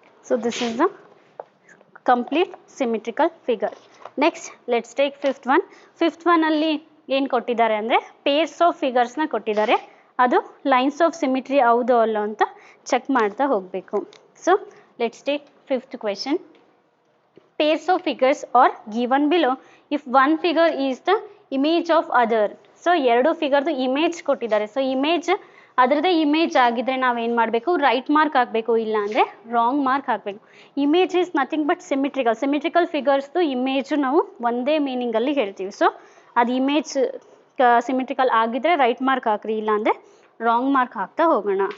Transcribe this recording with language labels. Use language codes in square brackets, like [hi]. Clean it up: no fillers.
[en] So this is the complete symmetrical figure. Next, let's take fifth one. Fifth one [kn] ಅಲ್ಲಿ ಏನು ಕೊಟ್ಟಿದ್ದಾರೆ ಅಂದರೆ pairs of ಫಿಗರ್ಸ್ನ ಕೊಟ್ಟಿದ್ದಾರೆ. ಅದು ಲೈನ್ಸ್ ಆಫ್ ಸಿಮಿಟ್ರಿ ಹೌದು ಅಲ್ಲ ಅಂತ ಚೆಕ್ ಮಾಡ್ತಾ ಹೋಗಬೇಕು. [en] So let's take fifth question. Pairs of figures are given below if one figure is the image of other. [kn] So 2 ಫಿಗರ್ದು image ಕೊಟ್ಟಿದ್ದಾರೆ. ಸೊ ಇಮೇಜ್ ಅದರದೇ ಇಮೇಜ್ ಆಗಿದ್ರೆ ನಾವೇನು ಮಾಡಬೇಕು, ರೈಟ್ ಮಾರ್ಕ್ ಹಾಕಬೇಕು, ಇಲ್ಲ ಅಂದರೆ ರಾಂಗ್ ಮಾರ್ಕ್ ಹಾಕಬೇಕು. [en] Image is nothing but symmetrical. [kn] Symmetrical ಫಿಗರ್ಸ್ದು image ನಾವು ಒಂದೇ ಮೀನಿಂಗಲ್ಲಿ ಹೇಳ್ತೀವಿ. ಸೊ ಅದು ಇಮೇಜ್ ಸಿಮಿಟ್ರಿಕಲ್ ಆಗಿದ್ರೆ ರೈಟ್ ಮಾರ್ಕ್ ಹಾಕ್ರಿ, ಇಲ್ಲ ಅಂದರೆ ರಾಂಗ್ ಮಾರ್ಕ್ ಹಾಕ್ತಾ ಹೋಗೋಣ.